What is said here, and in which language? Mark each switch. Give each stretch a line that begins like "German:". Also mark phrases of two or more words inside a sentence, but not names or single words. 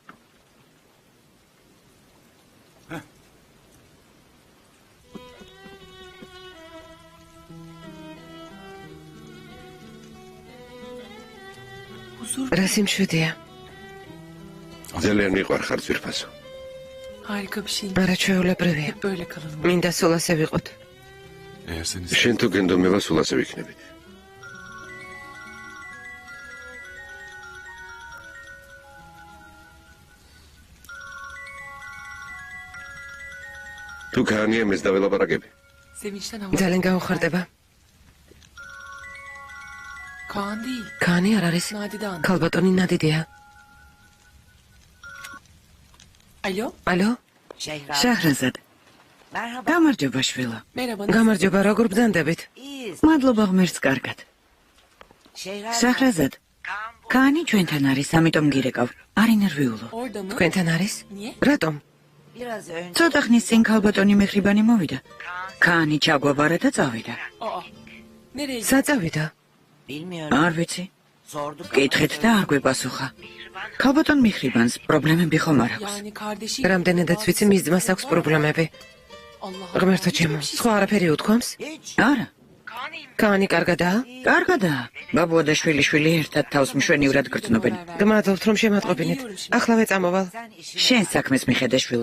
Georgian: რა სიმშვიდეა. ძალიან მიყვარ ხარ ძვირფასო.
Turkish: Harika bir şey.
Georgian: არა ჩვეულებრივია.
Turkish: Hep böyle kalalım.
Georgian: მინდა სულ ასე ვიყოთ.
Turkish: eğer seni
Georgian: შენ თუ გენდომება სულ ასე ვიქნებით. თუ ქანია მეს დაველაპარაკები.
Turkish: Sevinçten hava.
Georgian: ძალიან გაუხარდება.
Turkish: Kaan değil.
Georgian: კანი არ არის.
Turkish: Nadidan.
Georgian: ქალბატონი ნადიდია.
Turkish: Alo.
Georgian: ალო? შაჰრაზად. გამარჯობა შვილო.
Turkish: Merhaba.
Georgian: გამარჯობა, როგორ ბრძანდებით? მადლობა ღმერთს კარგად. შაჰრაზად. კანი ჩვენთან არის, ამიტომ გირეკავ. არ ინერვიულო.
Turkish: Orada mı?
Georgian: თქვენთან არის?
Turkish: Niye?
Georgian: რატომ? ცოტა ხნის წინ ქალბატონი მეხრიბანი მოვიდა. კანი ჩაგვაბარა და წავიდა.
Turkish: Aa. Nereye?
Georgian: საწავიდა. არ ვიცი. კითხეთ და არ გვეპასუხა. ქალბატონ მიხრიბანს პრობლემები ხომ არ აქვს?
Turkish: Yani kardeşi.
Georgian: რამდენადაც ვიცი, მის ძმას აქვს პრობლემები.
Turkish: Allah.
Georgian: ღმერთო ჩემო, სხვა არაფერი უთქვამს? არა. კანი კარგადაა? კარგადაა. ბაბუა და შვილი ერთად თავს მშვენივრად გრძნობენ. გმადლობთ რომ შემატყობინეთ. ახლავე წამოვალ. შენ საქმეს მიხედე შვილო.